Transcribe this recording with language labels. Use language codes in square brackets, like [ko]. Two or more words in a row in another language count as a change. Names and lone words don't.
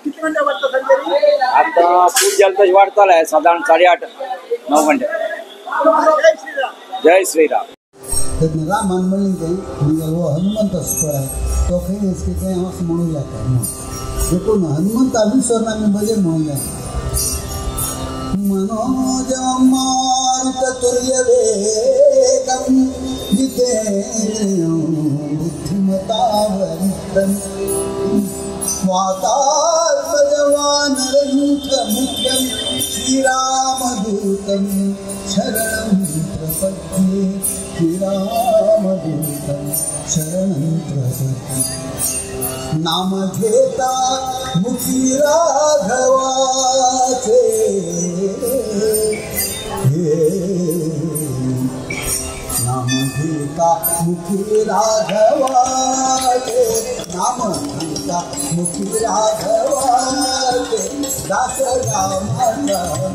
[kok] आता पूजा तशी वाढतले साधारण 8:30-9 घंटे. जय श्रीराम. रामान म्हणलें तें हो हनुमंत आसा पळय तो खंय आसा तें हांव असं म्हणूंक जाता देखून हनुमंता विसरून आमी भजन म्हणूंक जाय. [sa] मनोज मारुत तुर्य वेगम जितेन्द्रियो बुद्धिमतावरितं वातात्मजवानरन्त्रमुख्यं श्रीरामदूतं शरणं प्रपद्ये श्रीरामदूतं शरणं प्रपद्ये. [mr] नाम घेता मुखी राघवाचे नाम घेता मुखी राघवाचे नाम घेता मुखी राघवाचे दास रामाचा